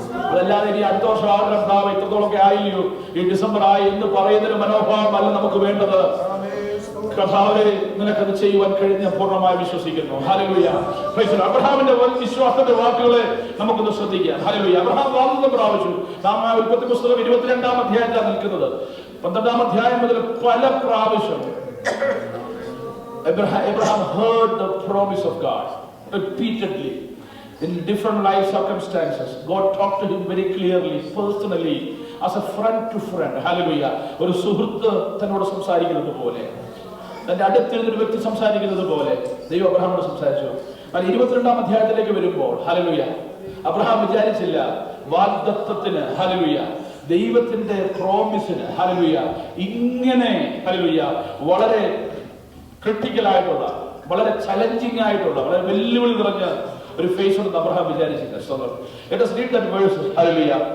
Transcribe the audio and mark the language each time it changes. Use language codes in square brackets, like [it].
[ml] അതല്ലാതെ ഇനി അടുത്ത വർഷം ആഗ്രഹം ഇത്രത്തോളൊക്കെ ആയില്ലയോ, ഈ ഡിസംബർ ആയി എന്ന് പറയുന്നൊരു മനോഭാവം അല്ല നമുക്ക് വേണ്ടത്. കർത്താവേ, നിനക്കത് ചെയ്യുവാൻ കഴിഞ്ഞ പൂർണ്ണമായി വിശ്വസിക്കുന്നു. ഹല്ലേലൂയ. [en] Praise the lord. [ml] അബ്രഹാമിന്റെ വിശ്വാസത്തിന്റെ വാക്കുകളെ നമുക്കൊന്ന് ശ്രദ്ധിക്കാം. ഹല്ലേലൂയ. അബ്രഹാം വാഗ്ദത്തം പ്രാപിച്ചു. നാം ഉൽപ്പത്തി പുസ്തകം 22-ാം അധ്യായത്തിലാണ് നിൽക്കുന്നത്. 12-ാം അധ്യായം മുതൽ പല പ്രാവശ്യം [en] Abraham heard the promise of God repeatedly in different life circumstances. God talked to him very clearly, personally, as a friend to friend. Hallelujah. [ml] ഒരു സുഹൃത്ത് തന്നോട് സംസാരിക്കുന്നത് പോലെ, തന്റെ അടുത്തിരുന്നൊരു വ്യക്തി സംസാരിക്കുന്നത് പോലെ ദൈവം അബ്രഹാമിനോട് സംസാരിച്ചു. 22-ാം അധ്യായത്തിലേക്ക് വരുമ്പോൾ ഹല്ലേലൂയ, അബ്രഹാം വിചാരിച്ചില്ല വാഗ്ദത്തത്തിന്, ഹല്ലേലൂയ, ദൈവത്തിന്റെ പ്രോമിസിന്, ഹല്ലേലൂയ, ഇങ്ങനെ ഹല്ലേലൂയ വളരെ ക്രിട്ടിക്കൽ ആയിട്ടുള്ള, വളരെ ചലഞ്ചിങ് ആയിട്ടുള്ള, വളരെ വെല്ലുവിളി നിറഞ്ഞ ഒരു ഫേസ് ഉണ്ടെന്ന് അബ്രഹാം വിചാരിച്ചില്ല. [en] Let us read that verse. [ml] Hallelujah.